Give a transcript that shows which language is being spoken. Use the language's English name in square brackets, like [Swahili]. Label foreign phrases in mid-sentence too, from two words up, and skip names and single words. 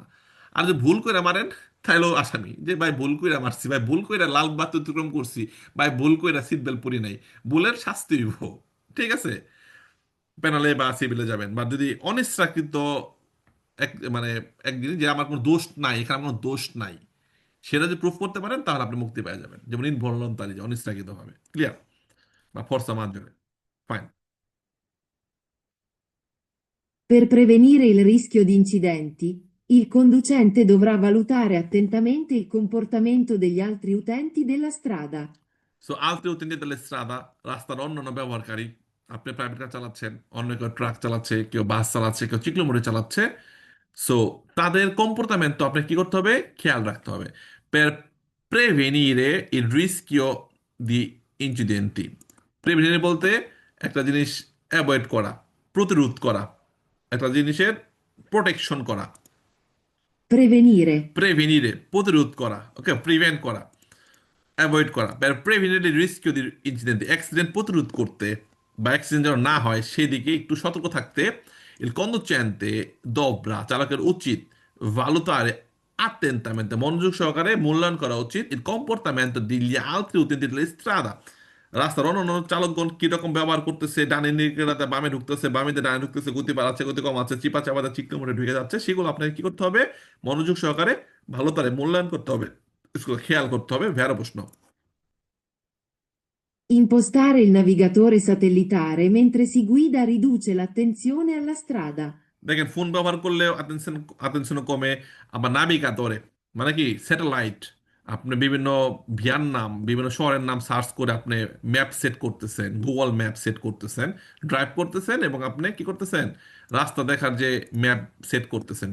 [Bangla] আর যদি ভুল করে মারেন, তাহলেও আসামি, যে ভাই ভুল করে মারছি, ভাই ভুল করে লাল বাতি অতিক্রম করছি, ভাই ভুল করে [English] seat belt [Bangla] পরি নাই, ভুলের শাস্তি হইব, ঠিক আছে, পেনালে বা সিভিলে যাবেন। বা যদি অনিচ্ছাকৃত এক মানে এক জিনিস যে আমার কোনো দোষ নাই, এখানে আমার কোনো দোষ নাই, সেটা যদি প্রুফ করতে পারেন তাহলে আপনি মুক্তি পেয়ে যাবেন, যেমন ইনভলন্টারি, যে অনিচ্ছাকৃত ভাবে, ক্লিয়ার, বা ফর্সা মার্জরে, ফাইন। [Italian] Per prevenire il rischio di incidenti, il conducente dovrà valutare attentamente il comportamento degli altri utenti della strada. সো altri utenti della strada, [Bangla] রাস্তার অন্যান্য ব্যবহারকারী, আপনি [English] private car [Bangla] চালাচ্ছেন, অন্য কেউ ট্রাক চালাচ্ছে, কেউ বাস চালাচ্ছে, কেউ চিকলোমোটর চালাচ্ছে, সো তাদের কম্পোর্টামেন্ট আপনি কি করতে হবে, খেয়াল রাখতে হবে। [Italian] Per prevenire il rischio di incidenti. [Bangla] প্রিভেনিরে বলতে একটা জিনিস অ্যাভয়েড করা, প্রতিরোধ করা, একটা জিনিসের প্রোটেকশন করা। [Italian] Prevenire. [Bangla] প্রেভেনিরে প্রতিরোধ করা, ওকে, প্রিভেন্ট করা, অ্যাভয়েড করা। [English] prevent risk incident, [Bangla] অ্যাক্সিডেন্ট প্রতিরোধ করতে বা অ্যাক্সিডেন্ট যেন না হয় সেদিকে একটু সতর্ক থাকতে [Italian] il conducente dovrà, [Bangla] চালকের উচিত [Italian] valutare attentamente, [Bangla] মনোযোগ সহকারে মূল্যায়ন করা উচিত [Italian] il comportamento degli altri utenti della strada, [Bangla] রাস্তার অন্যান্য চালকগণ কিরকম ব্যবহার করতেছে, ডানে দিকে বামে ঢুকতেছে, বামে দিয়ে ডানে ঢুকতেছে, গতি বাড়াচ্ছে, গতি কমাচ্ছে, চিপা চাপাতে চিকনো মোড়ে ঢুকে যাচ্ছে, সেগুলো আপনাকে কি করতে হবে, মনোযোগ সহকারে ভালো তারে মূল্যায়ন করতে হবে, খেয়াল করতে হবে। ভেড়া প্রশ্ন। [Italian] Impostare il navigatore satellitare mentre si guida riduce l'attenzione alla strada. [Bangla] দেখেন ফোন ব্যবহার করলে আতেনশন কমে। আবার নাবিকাতরে মানে কি স্যাটেলাইট, আপনি বিভিন্ন ভিয়ার নাম, বিভিন্ন শহরের নাম সার্চ করে আপনি ম্যাপ সেট করতেছেন, গুগল ম্যাপ সেট করতেছেন, ড্রাইভ করতেছেন এবং আপনি কি করতেছেন, রাস্তা দেখার যে ম্যাপ সেট করতেছেন।